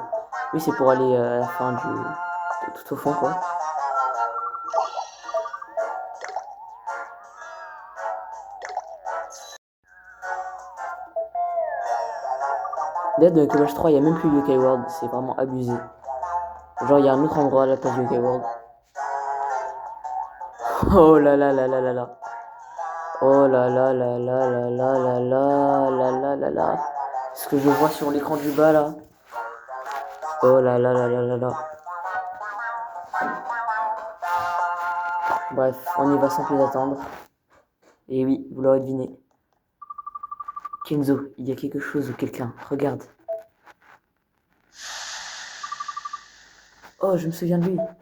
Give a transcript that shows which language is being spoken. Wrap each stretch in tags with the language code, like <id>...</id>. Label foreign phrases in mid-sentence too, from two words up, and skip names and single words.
<fr>Oui, c'est pour aller à la fin tout au fond, quoi. D'ailleurs, dans Yokai Watch 3, il n'y a même plus Yokai World. C'est vraiment abusé. Genre, il y a un autre endroit à la place du UK World. Oh là là là là là là. Oh là là là là là là là là là là là là. Ce que je vois sur l'écran du bas là. Oh là là là là là là. Bref, on y va sans plus attendre. Et oui, vous l'aurez deviné. Kenzo, il y a quelque chose ou quelqu'un. Regarde. Oh, je me souviens de lui.</fr>